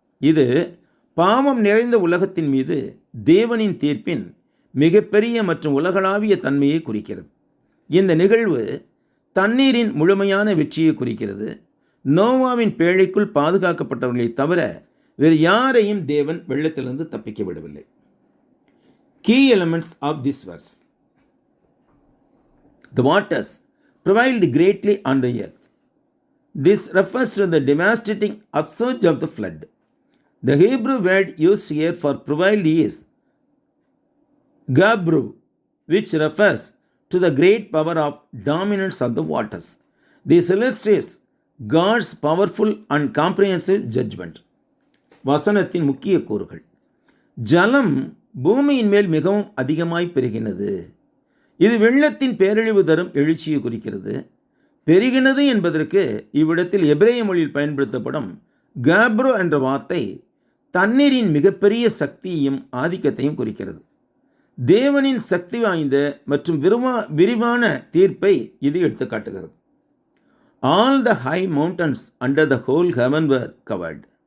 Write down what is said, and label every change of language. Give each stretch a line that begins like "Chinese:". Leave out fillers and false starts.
Tamil: இது பாவம் நிறைந்த உலகத்தின் மீது தேவனின் தீர்ப்பின் மிகப்பெரிய மற்றும் உலகளாவிய தன்மையை குறிக்கிறது. இந்த நிகழ்வு தண்ணீரின் முழுமையான வெற்றியை குறிக்கிறது. நோவாவின் பேழைக்குள் பாதுகாக்கப்பட்டவர்களை தவிர வேறு யாரையும் தேவன் வெள்ளத்திலிருந்து தப்பிக்க விடவில்லை.
English: Key elements of this verse. The waters prevailed greatly on the earth. This refers to the devastating upsurge of the flood. The Hebrew word used here for prevailed is gabru, which refers to the great power of dominance of the waters. This illustrates God's powerful and comprehensive judgment.
Tamil: வசனத்தின் முக்கிய கூறுகள். ஜலம் பூமியின் மேல் மிகவும் அதிகமாய் பெருகினது. இது வெள்ளத்தின் பேரழிவு தரும் எழுச்சியை குறிக்கிறது. பெருகினது என்பதற்கு இவ்விடத்தில் எபிரேய மொழியில் பயன்படுத்தப்படும் காப்ரோ என்ற வார்த்தை தண்ணீரின் மிகப்பெரிய சக்தியையும் ஆதிக்கத்தையும் குறிக்கிறது. தேவனின் சக்தி வாய்ந்த மற்றும் விரிவான தீர்ப்பை இது எடுத்துக்காட்டுகிறது.
English: All the high mountains under the whole heaven were covered.